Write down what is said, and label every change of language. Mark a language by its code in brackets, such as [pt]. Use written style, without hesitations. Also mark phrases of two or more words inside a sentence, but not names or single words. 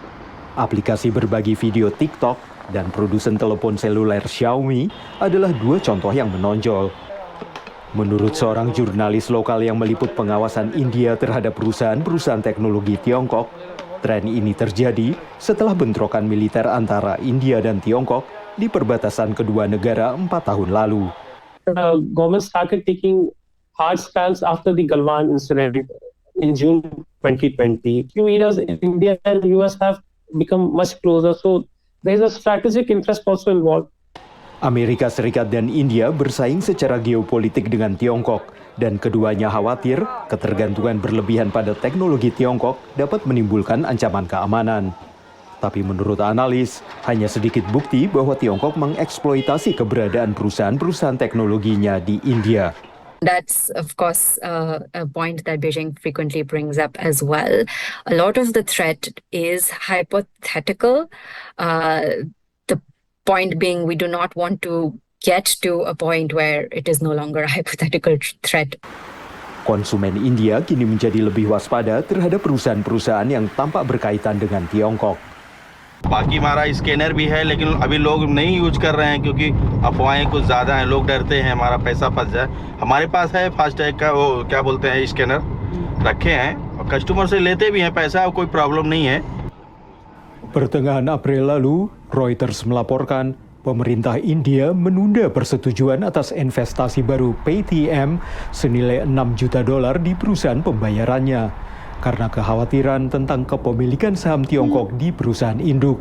[id] Aplikasi berbagi video TikTok dan produsen telepon seluler Xiaomi adalah dua contoh yang menonjol. Menurut seorang jurnalis lokal yang meliput pengawasan India terhadap perusahaan-perusahaan teknologi Tiongkok, tren ini terjadi setelah bentrokan militer antara India dan Tiongkok di perbatasan kedua negara 4 tahun lalu. [en] The government started taking hard stance after the Galwan incident in June 2020. Few areas in India and the US have become much closer, so there is a strategic interest also involved. [id] Amerika Serikat dan India bersaing secara geopolitik dengan Tiongkok, dan keduanya khawatir ketergantungan berlebihan pada teknologi Tiongkok dapat menimbulkan ancaman keamanan. Tapi menurut analis, hanya sedikit bukti bahwa Tiongkok mengeksploitasi keberadaan perusahaan-perusahaan teknologinya di India. [en] That's, of course, a point that Beijing frequently brings up as well. A lot of the threat is hypothetical. The point being, we do not want to get to a point where it is no longer a hypothetical threat. [id] Konsumen India kini menjadi lebih waspada terhadap perusahaan-perusahaan yang tampak berkaitan dengan Tiongkok. [hi] बाकी हमारा स्कैनर भी है, लेकिन अभी लोग नहीं यूज कर रहे हैं क्योंकि अफवाहें कुछ ज़्यादा हैं, लोग डरते हैं हमारा पैसा फंस जाए। हमारे पास है फास्टैग का वो क्या बोलते हैं स्कैनर रखे हैं और कस्टमर से लेते भी हैं पैसा, कोई प्रॉब्लम नहीं है। [id] Pertengahan April lalu, Reuters melaporkan pemerintah India menunda persetujuan atas investasi baru PayTM senilai $6 juta di perusahaan pembayarannya karena kekhawatiran tentang kepemilikan saham Tiongkok di perusahaan induk.